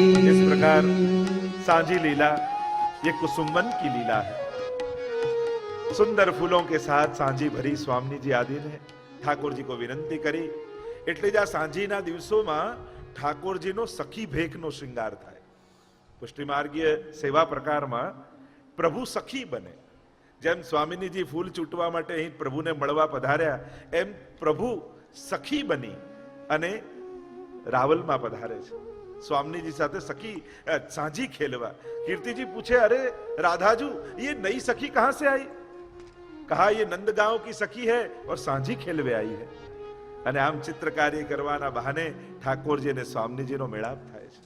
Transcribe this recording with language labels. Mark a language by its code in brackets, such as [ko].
[hi] इस प्रकार सांझी लीला ये कुसुमवन की लीला है. सुंदर फूलों के साथ सांझी भरी स्वामी जी आदि ने ठाकुर जी को विनंती करी। [gu] એટલે જ આ સાંજીના દિવસોમાં ઠાકોરજીનો સખી ભેખનો શૃંગાર થાય। પુષ્ટિમાર્ગીય સેવા પ્રકારમાં પ્રભુ સખી બને। જેમ સ્વામિનીજી ફૂલ ચૂંટવા માટે અહીં પ્રભુને મળવા પધાર્યા, એમ પ્રભુ સખી બની અને રાવલમાં પધારે છે स्वामी जी साथे सखी सांझी खेलवा। [hi] कीर्ति जी पूछे, अरे राधाजू ये नई सखी कहां से आई? कहा ये नंदगांव की सखी है और सांझी खेलवे आई है। [gu] અને આમ ચિત્ર કાર્ય કરવાના બહાને ઠાકોરજી અને સ્વામીજીનો મેળાપ થાય।